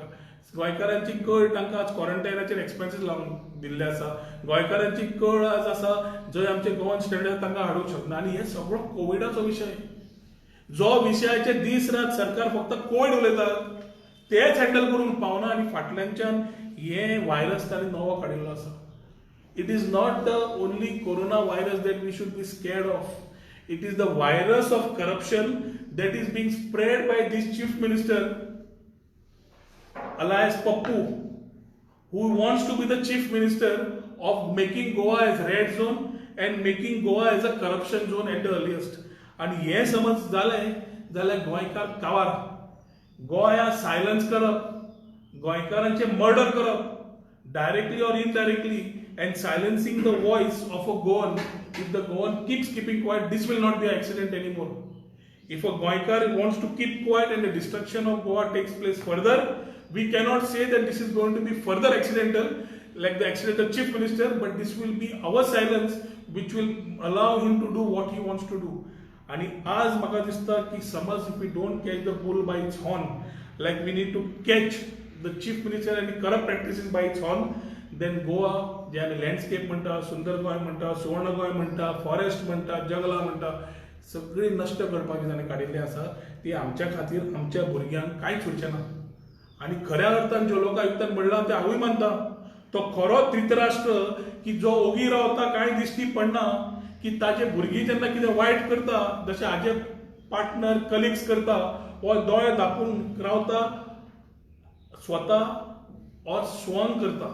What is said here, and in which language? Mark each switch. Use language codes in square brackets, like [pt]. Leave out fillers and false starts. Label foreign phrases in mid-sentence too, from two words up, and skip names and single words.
[kok] गोंयकारांची कळ तांकां आज क्वॉरंटायनाचेर एक्सपेन्सीस लावन दिल्ले आसा. गोंयकारांची कळ आज आसा जंय आमचे गोवन स्टँडर्ड तांकां हाडूंक शकना. आनी हे सगळो कोविडाचो विशय. जो विशयाचे दीस रात सरकार फक्त कोविड उलयतात तेच हँडल करून पावना. आनी फाटल्यानच्यान हे व्हायरस ताणें नवो काडिल्लो आसा. [en] It is not the only corona virus that we should be scared of. It is the virus of corruption that is being spread by this chief minister alias Pappu, who wants to be the chief minister of making Goa as red zone and making Goa as a corruption zone at the earliest. [kok] आणि हे समज जालें जाल्यार गोंयकार कावार. गोंया सायलन्स करप, गोंयकारांचे मर्डर करप [en] directly or indirectly and silencing the voice of a Goan. If the Goan keeps keeping quiet, this will not be an accident anymore. If a Goinkar wants to keep quiet and the destruction of Goa takes place further, we cannot say that this is going to be further accidental like the accidental chief minister, but this will be our silence which will allow him to do what he wants to do. [kok] आणि आज म्हाका दिसता की समज [en] if we don't catch the bull by its horn, like we need to catch the chief minister and corrupt practices by its horn, then Goa [kok] जे आमी लँडस्केप म्हणटा, सुंदर गोंय म्हणटा, सुवर्ण गोंय म्हणटा, फॉरेस्ट म्हणटा, जंगलां म्हणटा, सगळी नष्ट करपाची ताणें काडिल्ली आसा. ती आमच्या खातीर आमच्या भुरग्यांक कांयच उरचें ना. आणि खऱ्या अर्थान जो लोकायुक्तान म्हणला ते हांवूय मानता. तो खरो धृतराष्ट्र की जो ओगी रावता कांय दिश्टी पडना की ताचे भुरगीं जेन्ना कितें वायट करता जशें हाजे पार्टनर कलिग्स करता वो दोळे धापून रावता स्वता और स्वंग करता.